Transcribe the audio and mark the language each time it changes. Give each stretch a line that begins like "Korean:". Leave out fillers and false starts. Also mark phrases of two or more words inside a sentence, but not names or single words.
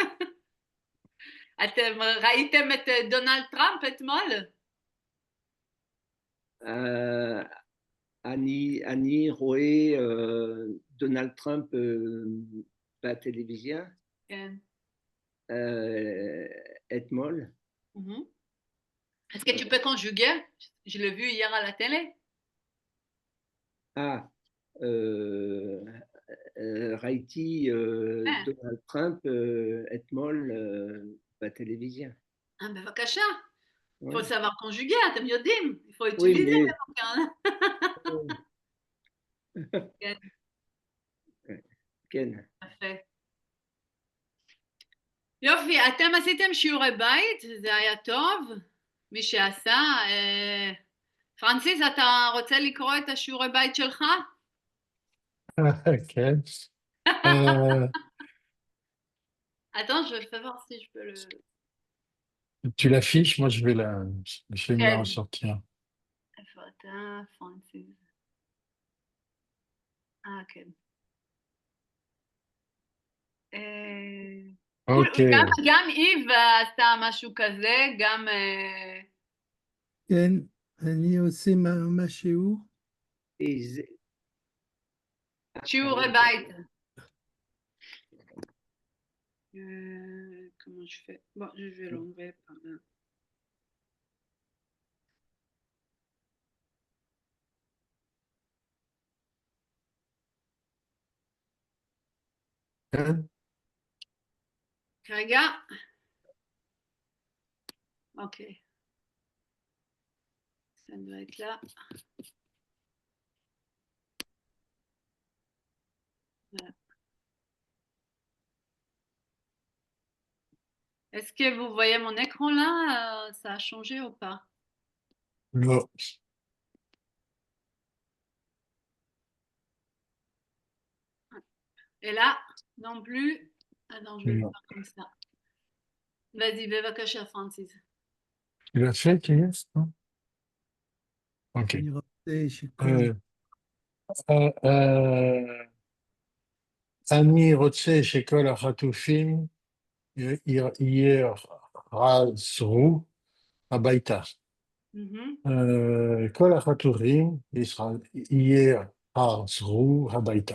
Hebrew: אתם ראיתם את דונלד טראמפ אתמול? אני רואה דונלד טראמפ בטלוויזיה. כן. אתמול.
French: Est-ce que tu peux conjuguer? Je l'ai vu hier à la télé.
Hebrew: ראיתי דונלד טראמפ אתמול בטלוויזיה. בבקשה.
French: Il faut savoir conjuguer,
Hebrew: אתם יודעים.
French: Il faut utiliser Oui, le vocabulaire.
Hebrew: כן. כן. יפה. יופי, אתם עשיתם שיעורי בית, זה היה טוב. מי שעשה. פרנסיס, אתה רוצה לקרוא את השיעורי בית שלך? כן.
French: Attends, je vais voir si je peux le... Tu l'affiches, moi je vais me la
Hebrew: כן.
French: ressortir.
Hebrew: איפה אתה, פרנסיס? כן. אוקיי. גם איב עשתה משהו כזה, גם... כן, אני עושה מה שיעור. שיעורי בית.
French: Comment je fais? Bon, je vais l'enlever par là. כן. רגע. אוקיי. Ça doit être là. Voilà. Est-ce que vous voyez mon écran là? Ça a changé ou pas? Non. Et là, non plus. Attends, je vais le faire comme ça. Vas-y,
Hebrew: בבקשה, פרנסיס.
French: Tu l'as fait, Kélias? Non? Ok.
Hebrew: אני רוצה שכל... אני רוצה שכל החטופים יחזרו הביתה. כל החתולים יחזרו הביתה.